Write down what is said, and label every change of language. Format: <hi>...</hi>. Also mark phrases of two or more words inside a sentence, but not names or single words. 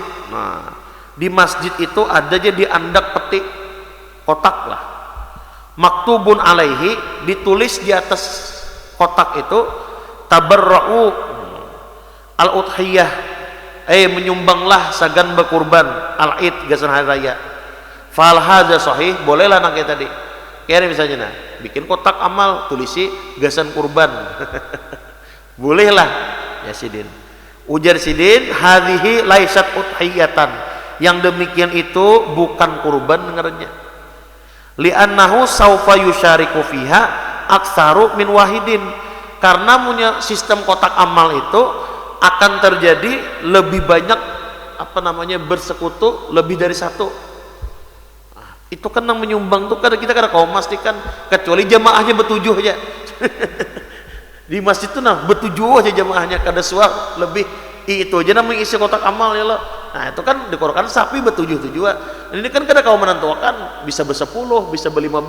<bjn>Nah di masjid itu ada aja diandak peti kotak lah,</bjn> <ar>مكتوب عليه,</ar> <bjn>ditulis di atas kotak itu</bjn> <ar>تبرعوا الأضحية,</ar> <bjn>menyumbanglah sagan berkurban al-id gasan hari raya.</bjn> <ar>فهذا صحيح,</ar> <bjn>bolehlah nak kayak tadi. Kayak misalnya nah, bikin kotak amal tulisi gasan kurban. Bolehlah ya sidin. Ujar sidin,</bjn> <ar>هذه ليست أضحية.</ar> <id>Yang demikian itu bukan kurban dengarnya.</id> <ar>لأنه سوف يشارك فيها أكثر من واحد.</ar> <id>Karena punya sistem kotak amal itu akan terjadi lebih banyak bersekutu lebih dari satu.</id> <bjn>Nah, itu kan yang menyumbang tuh kadang kita kada kau memastikan, kecuali jamaahnya bertujuh aja. Di masjid itu nah bertujuh aja jamaahnya, kada suah lebih itu aja namanya isi kotak amal ya loh. Nah itu kan dikorkan sapi bertujuh-tujuh. Ini kan kada kau menentukan bisa bersepuluh, bisa ber-15.</bjn>